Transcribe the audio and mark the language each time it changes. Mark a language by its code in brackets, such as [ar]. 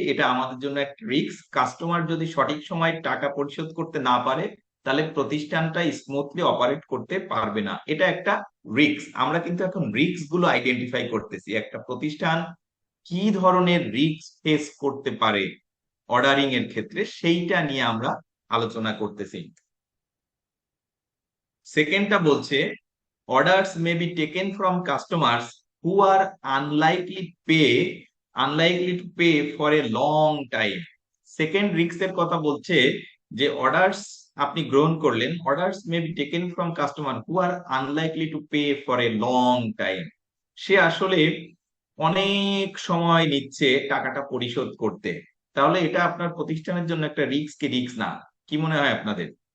[bn] এটা আমাদের জন্য একটা রিস্ক। কাস্টমার যদি সঠিক সময় টাকা পরিশোধ করতে না পারে তাহলে প্রতিষ্ঠানটা স্মুথলি অপারেট করতে পারবে না, এটা একটা রিস্ক। আমরা কিন্তু এখন রিস্ক গুলো আইডেন্টিফাই করতেছি। একটা প্রতিষ্ঠান কি ধরনের রিস্ক ফেস করতে পারে অর্ডারিং এর ক্ষেত্রে, সেইটা নিয়ে আমরা আলোচনা করতেছি। সেকেন্ডটা বলছে [en] orders may be taken from customers who are unlikely to pay for a long time. [bn] Second রিস্কের কথা বলছে যে অর্ডারস আপনি গ্রহণ করলেন, [en] Orders may be taken from customer who are unlikely to pay for a long time. [bn] সে আসলে অনেক সময় নিচ্ছে টাকাটা পরিশোধ করতে। তাহলে এটা আপনার প্রতিষ্ঠানের জন্য একটা রিস্ক কি রিস্ক না? কি মনে হয় আপনাদের?